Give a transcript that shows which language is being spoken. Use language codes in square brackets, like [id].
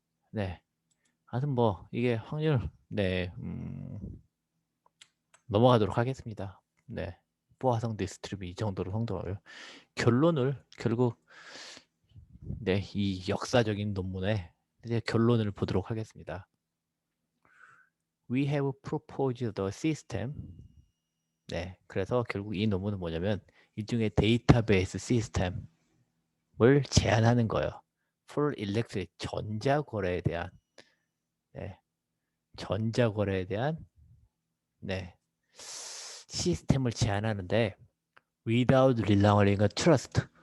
[ko] 네, 하여튼 뭐 이게 확률 네, 넘어가도록 하겠습니다. 네, 포화성 디스트리뷰 이 정도로 성공하고요. 결론을 결국 네, 이 역사적인 논문의 이제 결론을 보도록 하겠습니다. [en] We have proposed the system. [ko] 네, 그래서 결국 이 논문은 뭐냐면 일종의 데이터베이스 시스템을 제안하는 거예요. [en] For electronic [ko] 전자거래에 대한 네, 전자거래에 대한 네, 시스템을 제안하는데 [en] without relying on trust.